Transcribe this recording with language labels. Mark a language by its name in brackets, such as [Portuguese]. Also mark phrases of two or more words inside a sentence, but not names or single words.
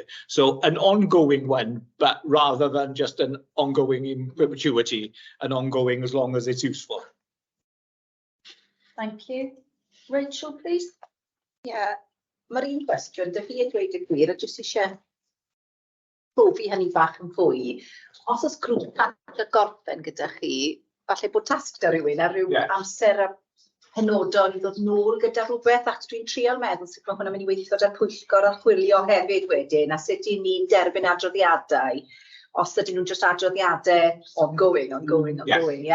[English] So an ongoing one, but rather than just an ongoing in perpetuity, an ongoing as long as it's useful. Thank you. Rachel, please. [Welsh] Mae'r un cwestiwn, dy fi yn dweud y gwir, a jyst eisiau profi hynny bach yn fwy. Os oes grŵp at y gorffen gyda chi, falle bod tasg da rhywun ar ryw amser penodol i ddod nôl gyda rhywbeth, ac dwi'n trial meddwl sut mae hwnna'n mynd i weithio da'r pwyllgor archwilio hefyd wedyn, a sut i ni'n derbyn adroddiadau, os ydyn nhw'n just adroddiadau ongoing, ie.